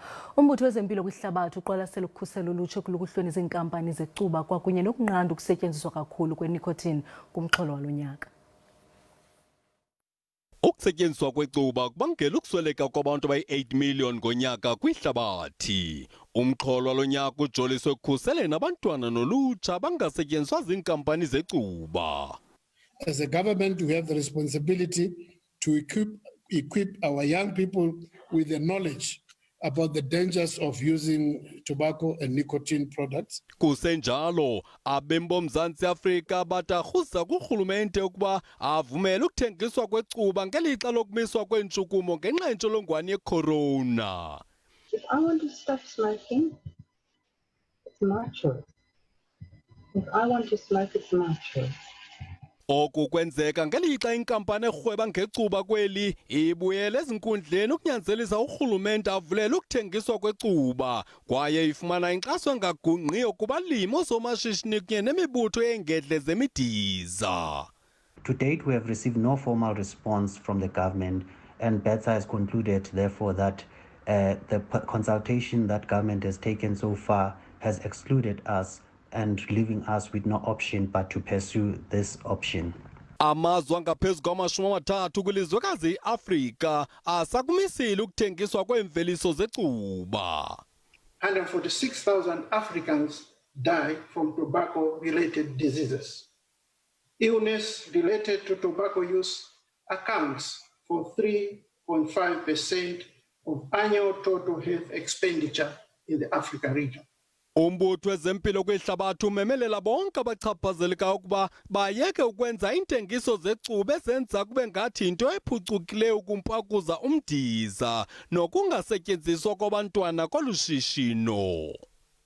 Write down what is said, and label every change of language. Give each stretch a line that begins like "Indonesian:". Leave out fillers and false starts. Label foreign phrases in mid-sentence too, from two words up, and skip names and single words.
Xhosa: Umbutho wezempilo kwihlabathi uqwalasela ukukhusela ulutsha ekulukuhlweni zeenkampani zecuba kwakunye nokunqanda ukusetyenziswa kakhulu kwenicotine kumxholo walo nyaka. Ukusetyenziswa kwecuba kubangela ukusweleka kwabantu abayi-8 million ngonyaka kwihlabathi. Umxholo walo nyaka ujoliswe ekukhuseleni abantwana nolutsha bangasetyenziswa ziinkampani zecuba.
English: As a government, we have the responsibility to equip our young people with the knowledge about the dangers of using tobacco and nicotine products.
Xhosa: Kusenjalo, abemi boMzantsi Afrika batarhuza kurhulumente ukuba avumele ukuthengiswa kwecuba ngelixa lokumiswa kweentshukumo ngenxa yentsholongwane ye-corona.
English: If I want to stop smoking, it's my choice. If I want to smoke, it's my choice.
Xhosa: Oku kwenzeka ngelixa inkampani erhweba ngecuba kweli ibuyele ezinkundleni ukunyanzelisa urhulumente avulele ukuthengiswa kwecuba kwaye ifumana inkxaso engagungqiyo kubalimi oosomashishini kunye nemibutho yeengedle zemidiza.
English: To date, we have received no formal response from the government, and BETSA has concluded, therefore, that the consultation that government has taken so far has excluded us and leaving us with no option but to pursue this option. Amazwe angaphezu kwama-30 kwilizwekazi iAfrika asakumisile ukuthengiswa kweemveliso zecuba. 146,000 Africans die from tobacco-related diseases. Illness related to tobacco use accounts for 3.5% of annual total health expenditure in the Africa region.
Xhosa: Umbutho wezempilo kwihlabathi umemelela bonke abachaphazelekayo ukuba bayeke ukwenza intengiso zecuba ezenza kube ngathi into ephucukileyo ukumpakuza umdiza nokungasetyenziswa kwabantwana kolu shishino.